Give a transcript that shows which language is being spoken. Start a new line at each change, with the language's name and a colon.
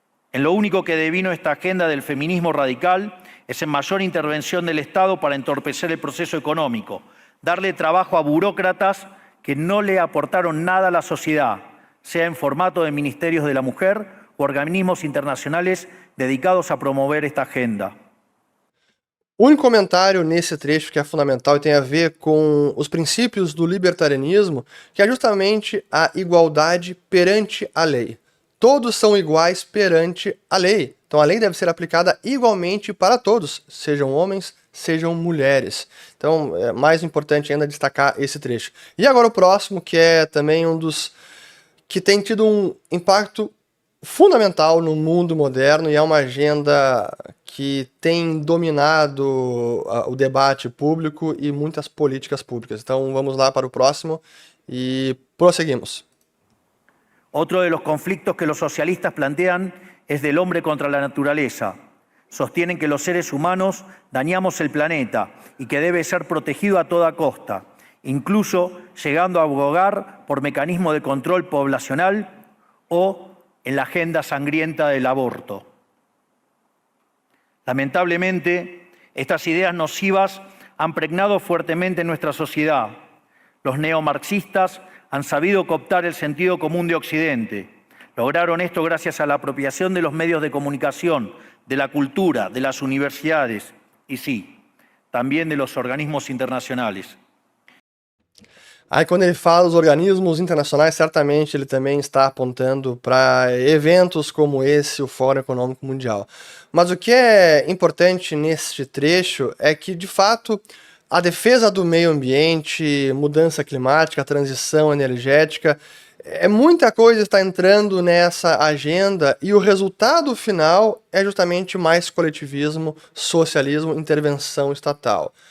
Spanish: En lo único que devino esta agenda del feminismo radical es en mayor intervención del Estado para entorpecer el proceso económico, darle trabajo a burócratas que no le aportaron nada a la sociedad, sea en formato de ministerios de la mujer o organismos internacionales dedicados a promover esta agenda.
Portuguese: Um comentário nesse trecho que é fundamental e tem a ver com os princípios do libertarianismo, que é justamente a igualdade perante a lei. Todos são iguais perante a lei. Então a lei deve ser aplicada igualmente para todos, sejam homens, sejam mulheres. Então é mais importante ainda destacar esse trecho. E agora o próximo, que é também um dos que tem tido um impacto fundamental no mundo moderno e é uma agenda que tem dominado o debate público e muitas políticas públicas. Então vamos lá para o próximo e prosseguimos.
Spanish: Otro de los conflictos que los socialistas plantean es del hombre contra la naturaleza. Sostienen que los seres humanos dañamos el planeta y que debe ser protegido a toda costa, incluso llegando a abogar por mecanismos de control poblacional o en la agenda sangrienta del aborto. Lamentablemente, estas ideas nocivas han pregnado fuertemente en nuestra sociedad. Los neomarxistas han sabido cooptar el sentido común de Occidente. Lograron esto gracias a la apropiación de los medios de comunicación, de la cultura, de las universidades y sí, también de los organismos internacionales.
Portuguese: Aí quando ele fala dos organismos internacionais, certamente ele também está apontando para eventos como esse, o Fórum Econômico Mundial. Mas o que é importante neste trecho é que, de fato, a defesa do meio ambiente, mudança climática, transição energética, muita coisa está entrando nessa agenda e o resultado final é justamente mais coletivismo, socialismo, intervenção estatal.